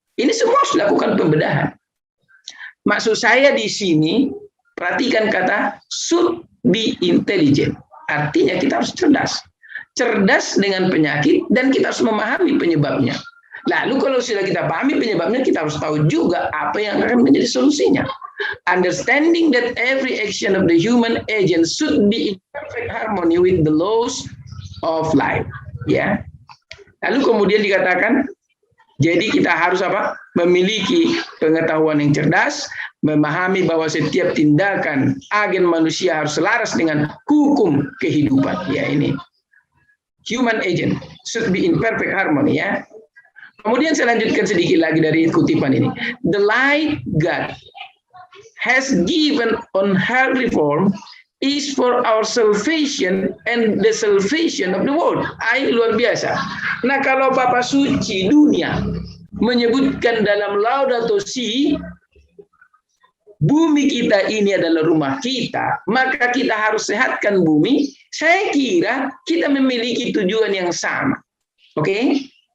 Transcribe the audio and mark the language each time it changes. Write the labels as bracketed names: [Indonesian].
[Indonesian] Ini semua harus dilakukan pembedahan. Maksud saya di sini, perhatikan kata [English] should be intelligent. [Indonesian] Artinya kita harus cerdas. Cerdas dengan penyakit dan kita harus memahami penyebabnya. Lalu kalau sudah kita pahami penyebabnya, kita harus tahu juga apa yang akan menjadi solusinya. [English] Understanding that every action of the human agent should be in perfect harmony with the laws of life. [Indonesian] Ya. Lalu kemudian dikatakan, jadi kita harus memiliki pengetahuan yang cerdas, memahami bahwa setiap tindakan agen manusia harus selaras dengan hukum kehidupan. Ya ini. [English] Human agent should be in perfect harmony [Indonesian] ya. Kemudian saya lanjutkan sedikit lagi dari kutipan ini. [English] The light God has given on health reform is for our salvation and the salvation of the world. [Indonesian] Luar biasa. Nah, kalau Bapak Suci dunia menyebutkan dalam Laudato Si, bumi kita ini adalah rumah kita, maka kita harus sehatkan bumi. Saya kira kita memiliki tujuan yang sama. Oke?